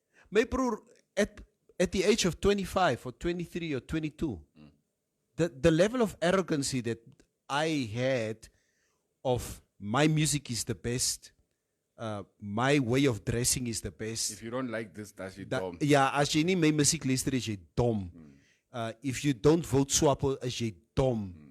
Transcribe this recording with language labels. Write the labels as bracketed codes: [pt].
[af] My broer, [en] at the age of 25 or 23 or 22, the level of arrogancy that I had of my music is the best, my way of dressing is the best. If you don't like this, that's you dumb. [af] Ja, as jy nie my musiek luister, is jy dom. [en] If you don't vote SWAPO, [af] is jy dom.